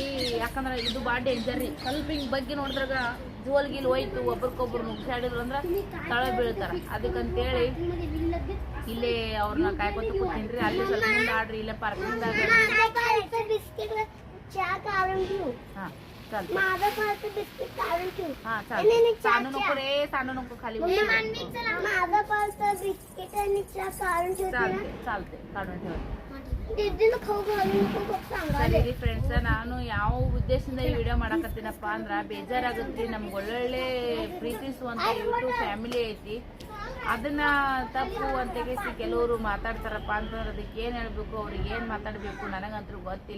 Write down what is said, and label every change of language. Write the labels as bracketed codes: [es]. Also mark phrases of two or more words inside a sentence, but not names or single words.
[kn] ಯಾಕಂದ್ರೆ ಇದು ಭಾಳ ಡೇಂಜರ್ ರೀ. ಸ್ವಲ್ಪ ಹಿಂಗೆ ಬಗ್ಗೆ ನೋಡಿದ್ರಾಗ ಜೋಲ್ಗಿಲ್ ಹೋಯ್ತು ಒಬ್ರಿಗೊಬ್ರು ನುಗ್ಸಾಡಿದ್ರು ಅಂದ್ರೆ ತಳ ಬೀಳ್ತಾರ. ಅದಕ್ಕಂತೇಳಿ ಇಲ್ಲೇ ಅವ್ರನ್ನ ಕಾಯ್ಕೊಂತ ಕೂತೀನಿ. ಅಲ್ಲಿ ಸ್ವಲ್ಪ ಮುಂದೆ ಆಡ್ರಿ ಇಲ್ಲೇ ಪಾರ್ಕಿಂಗ್ದಾಗ. [mr] ಹಾಂ सानू नको रे, सानू नको खाली चालते काढून ठेवा. [kn] ಸರಿ ಫ್ರೆಂಡ್ಸ್, ನಾನು ಯಾವ ಉದ್ದೇಶದಿಂದ ಈ ವಿಡಿಯೋ ಮಾಡಕತ್ತೀನಪ್ಪ ಅಂದ್ರೆ ಬೇಜಾರಾಗುತ್ತೆ. ನಮ್ಗೆ ಒಳ್ಳೊಳ್ಳೆ ಪ್ರೀತಿಸುವಂತ ಯೂಟ್ಯೂಬ್ ಫ್ಯಾಮಿಲಿ ಐತಿ. ಅದನ್ನ ತಪ್ಪು ಅಂತ ಕೇಸಿ ಕೆಲವರು ಮಾತಾಡ್ತಾರಪ್ಪ ಅಂತಂದ್ರೆ ಅದಕ್ಕೆ ಏನು ಹೇಳ್ಬೇಕು, ಅವ್ರಿಗೆ ಏನು ಮಾತಾಡಬೇಕು ನನಗಂತೂ ಗೊತ್ತಿಲ್ಲ.